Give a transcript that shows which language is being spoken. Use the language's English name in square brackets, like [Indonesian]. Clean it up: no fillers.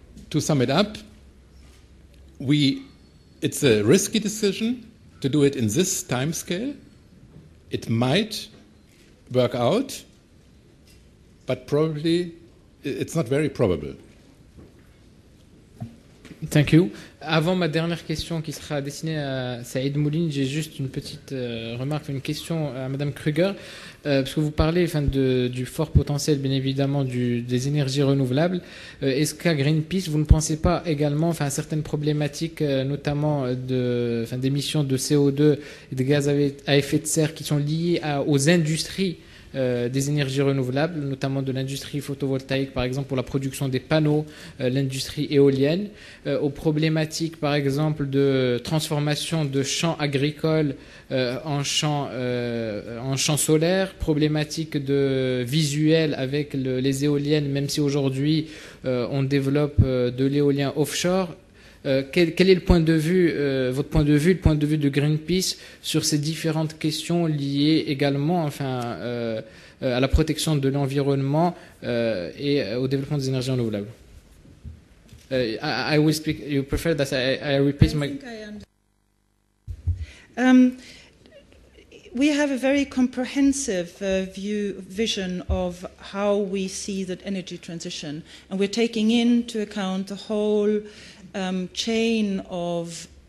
[English] To sum it up, it's a risky decision to do it in this time scale. It might work out, but probably it's not very probable. Thank you. [French] Avant ma dernière question qui sera destinée à Saïd Mouline, j'ai juste une petite remarque, une question à Madame Krüger, parce que vous parlez du fort potentiel, bien évidemment, des énergies renouvelables. Est-ce qu'à Greenpeace, vous ne pensez pas également à certaines problématiques, notamment d'émissions de CO2 et de gaz à effet de serre qui sont liées aux industries des énergies renouvelables, notamment de l'industrie photovoltaïque, par exemple, pour la production des panneaux, l'industrie éolienne, aux problématiques, par exemple, de transformation de champs agricoles en champs solaires, problématiques de visuel avec les éoliennes, même si aujourd'hui on développe de l'éolien offshore. Quel est le point de vue, votre point de vue, le point de vue de Greenpeace sur ces différentes questions liées également, à la protection de l'environnement et au développement des énergies renouvelables? [English] I will speak. You prefer that I repeat my. We have a very comprehensive vision of how we see that energy transition, and we're taking into account the whole chain of